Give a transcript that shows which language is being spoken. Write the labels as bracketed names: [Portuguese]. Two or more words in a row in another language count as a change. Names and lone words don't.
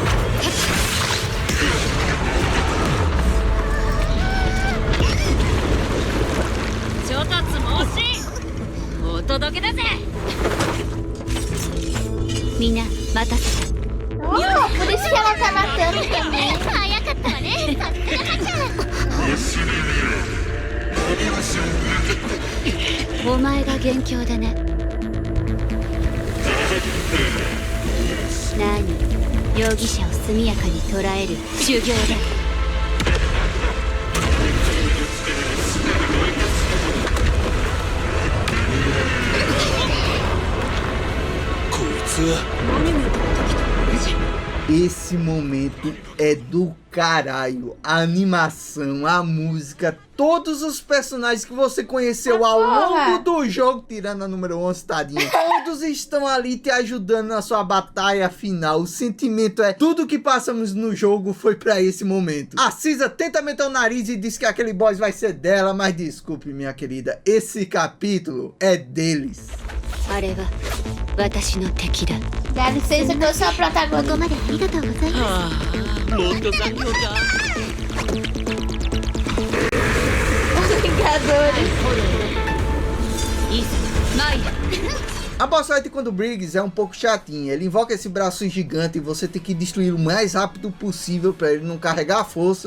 [Portuguese] Mina, mata. Oh, por isso que ela tá matando também. [Japanese] お前が元凶だね。何、容疑者を速やかに捕らえる修行だ。こいつ [Portuguese] Esse momento é do caralho. A animação, a música, todos os personagens que você conheceu ao longo do jogo, tirando a número 11, tadinha, todos estão ali te ajudando na sua batalha final. O sentimento é: tudo que passamos no jogo foi pra esse momento. A Cisa tenta meter o nariz e diz que aquele boss vai ser dela, mas desculpe, minha querida, esse capítulo é deles. [Japanese] あれは私の敵だ。 [Portuguese] Dá licença que eu sou a protagonista. [Japanese] ここまでありがとうございます。もっと残業か [Portuguese] Vingadores. A [English] boss fight [Portuguese] contra o Briggs é um pouco chatinha. Ele invoca esse braço gigante e você tem que destruir o mais rápido possível pra ele não carregar a força.